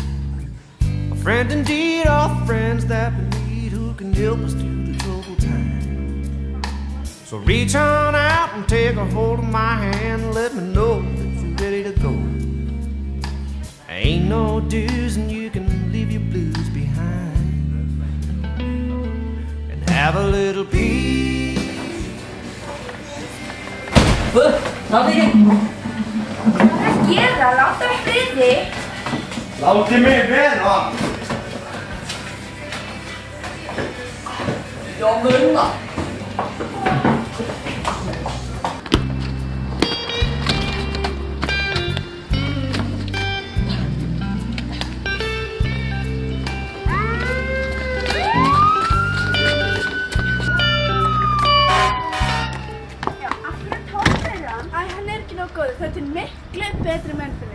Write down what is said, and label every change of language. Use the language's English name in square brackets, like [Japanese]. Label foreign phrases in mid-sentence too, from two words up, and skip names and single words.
[English] A friend indeed, all friends that we need who can help us through the troubled time. So reach on out and take a hold of my hand and let me know that you're ready to go. Ain't no dues and you can leave your blues behind and have a little peace. [Icelandic] Náðu ekki! Hvað er að gera? Láta mig friði! Láti mig vera! Já, munna! Þetta er miklu betri menn fyrir mig.